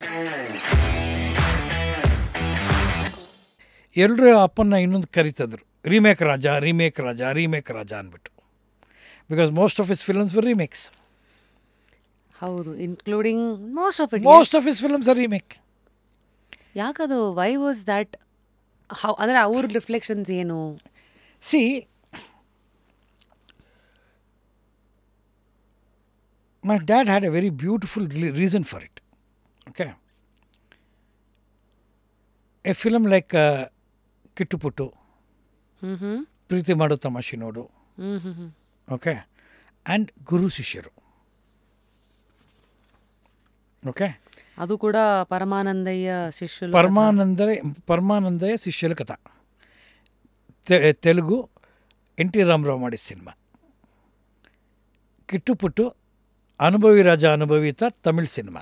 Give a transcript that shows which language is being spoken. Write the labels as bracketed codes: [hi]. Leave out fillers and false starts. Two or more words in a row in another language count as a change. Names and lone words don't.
[kn] ಎಲ್ಲರೂ ಅಪ್ಪನ್ನ ಇನ್ನೊಂದು ಕರಿತಿದ್ರು, ರೀಮೇಕ್ ರಾಜ ರೀಮೇಕ್ ರಾಜ ರೀಮೇಕ್ ರಾಜ ಅಂದ್ಬಿಟ್ಟು. [en] because most of his films were remakes. [kn] ಹೌದು, ಇನ್ಕ್ಲೂಡಿಂಗ್ [en] most of his films are remake. [kn] ಯಾಕದು? [en] why was that? [kn] ಅಂದರೆ ಅವ್ರ ರಿಫ್ಲೆಕ್ಷನ್ಸ್ ಏನು? [en] ಸಿ, my dad had a very beautiful reason for it. Okay. A film like Kittu Puttu, Preeti Madu Tamashi Nodu, okay, and Guru Sishyaru. Okay. [kn] ಅದು ಕೂಡ ಪರಮಾನಂದಯ್ಯ ಶಿಷ್ಯರು. ಪರಮಾನಂದಯ್ಯ ಶಿಷ್ಯಲ ಕಥಾ. ತೆಲುಗು NT ರಾಮರಾವ್ ಮಾಡಿದ ಸಿನಿಮಾ. ಕಿಟ್ಟು ಪುಟ್ಟು ಅನುಭವಿ ರಾಜ ಅನುಭವಿತ ತಮಿಳ್ ಸಿನಿಮಾ.